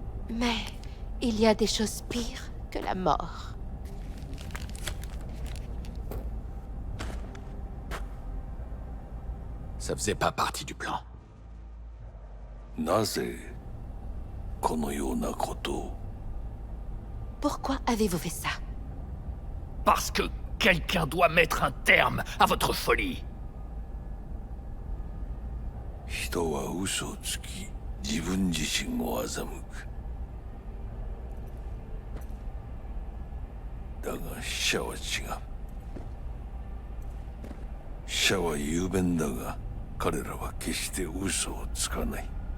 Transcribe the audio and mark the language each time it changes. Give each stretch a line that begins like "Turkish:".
French: Mais il y a des choses pires que la mort. Ça faisait pas partie du plan.
Japanese: なぜこのようなことを？
French: Pourquoi avez-vous fait ça? Parce que quelqu'un doit mettre un terme à votre folie.
Japanese: 人は嘘をつき、自分自身を欺く。だが死者は違う。死者は雄弁だが、彼らは決して嘘をつかない。